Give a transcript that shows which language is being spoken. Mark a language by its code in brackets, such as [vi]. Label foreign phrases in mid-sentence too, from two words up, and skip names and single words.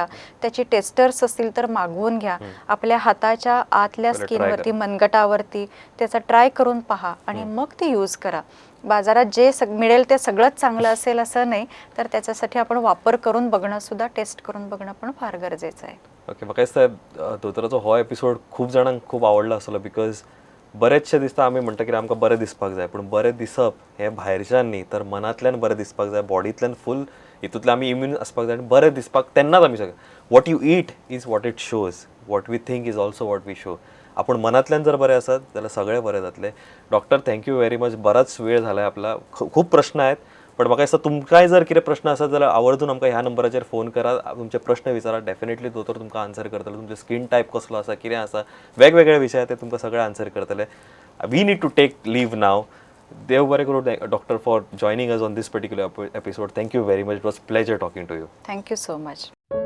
[mr] त्याची टेस्टर्स असतील तर मागवून घ्या. आपल्या हाताच्या आतल्या स्किनवरती, मनगटावरती त्याचा ट्राय करून पहा आणि मग ती यूज करा. बाजारात जे मिळेल ते सगळंच चांगलं असेल असं नाही, तर त्याच्यासाठी आपण वापर करून बघणं सुद्धा, टेस्ट करून बघणं पण फार गरजेचं आहे. ओके, [kok] म्हाका दिसता दोतोराचो हो एपिसोड खूप जाणांक खूप आवडलो आसलो, [en] बिकॉज [kok] बरेचशे दिसता आमी म्हणटा की आमकां बरें दिसपाक जाय, पूण बरें दिसप हें भायरच्यान न्ही तर मनांतल्यान बरें दिसपाक जाय, बॉडींतल्यान फूल हितूंतल्यान आमी इम्यून आसपाक जाय. आनी बरें दिसपाक तेन्नाच आमी सगळें, [en] What you eat is what it shows, what we think is also what we show. [kok] आपण मनातल्यान जर बरे आसात जाल्यार सगळे बरे जातले. [en] Doctor, thank you very much. [mr] बराच वेळ झालाय आपला, खूप प्रश्न आहेत, [kok] पण म्हाका दिसता तुमकांय जर कितें प्रश्न आसत जाल्यार आवर्जून आमकां ह्या नंबराचेर फोन करा, तुमचे प्रश्न विचारा. डेफिनेटली दोतोर तुमकां आन्सर करतलो. तुमचे [en] skin type [kok] कसलो आसा, कितें आसा, वेगवेगळे विशय ते तुमकां सगळे आन्सर करतले. [en] We need to take leave now. [kok] देव बरें करूं [en] doctor for joining us on this particular episode. thank you very much. It was pleasure talking to you. thank you so much.